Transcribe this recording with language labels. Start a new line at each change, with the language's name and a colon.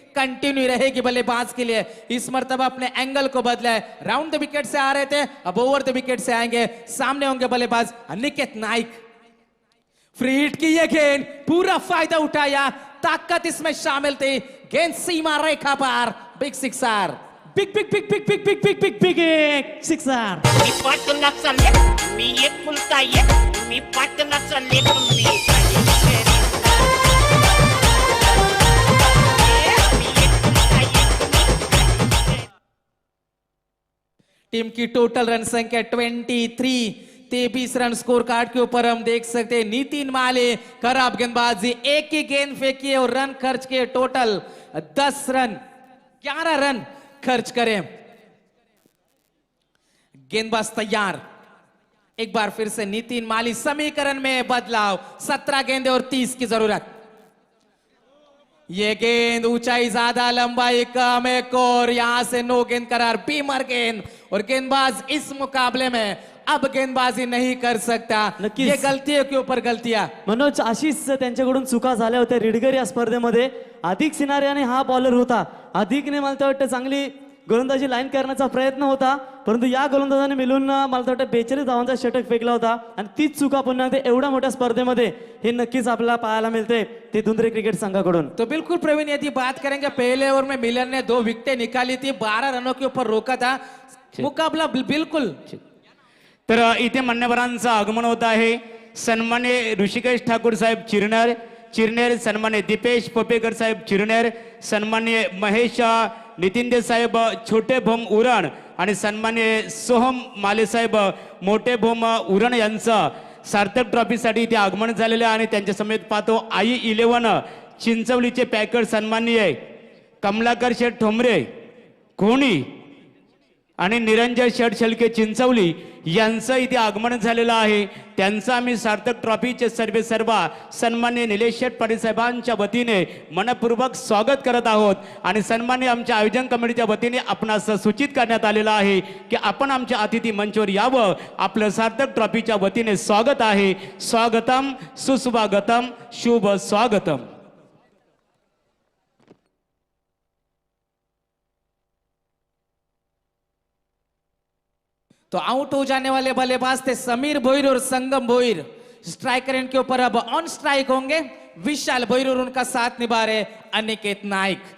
Hindi: Continue रहेगी बल्लेबाज के लिए। इस मर्तबा अपने एंगल को बदला है, राउंड द विकेट से आ रहे थे, अब ओवर द विकेट से आएंगे। सामने होंगे बल्लेबाज अनिकेत नाइक। फ्री हिट की ये गेंद, पूरा फायदा उठाया, ताकत इसमें शामिल थी, गेंद सीमा रेखा पार, big sixer.
English: Big big big big big big big big big एक sixer.
Marathi: मी पाटलाचा लेक, मी एक फुलता एक, मी पाटलाचा लेक, मी
Hindi: टीम की टोटल रन संख्या 23, 23 रन स्कोर कार्ड के ऊपर हम देख सकते हैं। नितिन माले खराब गेंदबाजी, एक ही गेंद फेंकी और रन खर्च किए, टोटल 10 रन, 11 रन खर्च करें। गेंदबाज तैयार, एक बार फिर से नितिन माली, समीकरण में बदलाव, 17 गेंदे और 30 की जरूरत। ये गेंद ऊंचाई ज्यादा, लंबाई कम, एक और यहां से नो गेंद करार, बीमर गेंद, और गेंदबाज इस मुकाबले में अब गेंदबाजी नहीं कर सकता।
Marathi: नक्कीच।
Hindi: ये गलतियों के ऊपर गलतियां।
Marathi: मनोज, अशीच त्यांच्याकडून चुका झाल्या होत्या रीडगर या स्पर्धेमध्ये। अधिक सिनारियाने हा बॉलर होता, अधिकने मला तर वाटतं चांगली गोलंदाजी लाईन करण्याचा प्रयत्न होता, परंतु या गोलंदाजाने मिळून मला तर वाटतं 42 धावांचा षटक फेकला होता, आणि तीच चुका पुन्हा ते एवढ्या मोठ्या स्पर्धेमध्ये हे नक्कीच आपल्याला पाहायला मिळते ते धुंद्रे क्रिकेट संघाकडून।
Hindi: तो बिल्कुल प्रवीण, यदि बात करेंगे पहले ओवर में मिलन ने 2 विकेटें निकाली थी, 12 रनों के ऊपर रोका था मुकाबला बिल्कुल।
Marathi: तर इथे मान्यवरांचं आगमन होत आहे। सन्मान्य ऋषिकेश ठाकूर साहेब चिरनेर, सन्मान्य दीपेश पोपेकर साहेब चिरनेर, सन्मान्य महेश नितीन साहेब छोटे भोम उरण, आणि सन्मान्य सोहम माले साहेब मोठे भोम उरण यांचं सार्थक ट्रॉफीसाठी इथे आगमन झालेलं आहे। आणि त्यांच्या समेत पाहतो आई 11 चिंचवलीचे पॅकर सन्माननीय कमलाकर शेठ ठोंबरे कोणी आणि निरंजन शेठ शेळके चिंचवली यांचं इथे आगमन झालेलं आहे। त्यांचं आम्ही सार्थक ट्रॉफीचे सर्वा सन्मान्य निलेश शेठ पाटील साहेबांच्या वतीने मनपूर्वक स्वागत करत आहोत। आणि सन्मान्य आमच्या आयोजन कमिटीच्या वतीने आपणास सूचित करण्यात आलेलं आहे की आपण आमच्या अतिथी मंचावर यावं, आपलं सार्थक ट्रॉफीच्या वतीने स्वागत आहे। स्वागतम सुस्वागतम शुभ स्वागतम।
Hindi: तो आउट हो जाने वाले बल्लेबाज थे समीर भोईर और संगम भोईर। स्ट्राइकर इनके ऊपर अब ऑन स्ट्राइक होंगे विशाल भोईर, और उनका साथ निभा रहे अनिकेत नाइक।